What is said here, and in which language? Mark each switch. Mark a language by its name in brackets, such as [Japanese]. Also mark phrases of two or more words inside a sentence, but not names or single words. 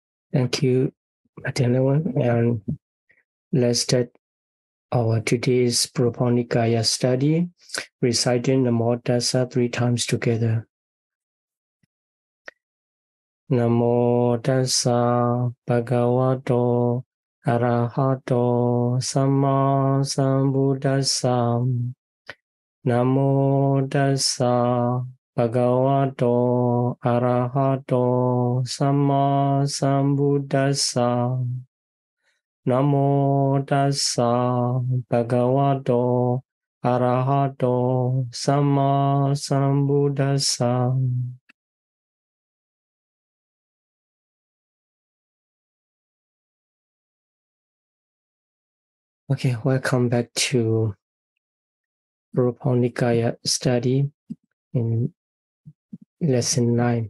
[English] Thank you, everyone. And let's start our today's Nikāya study, reciting [Pali] Namo Tassa [English] 3 times together. [Pali] Namo Tassa Bhagavato Arahato Samma Sambuddhassa. Namo Tassa Bhagavato Arahato Samma Sambuddhassa. Namo Tassa Bhagavato Arahato Samma Sambuddhassa. [English] Okay, welcome back to Nikāya study in lesson 9.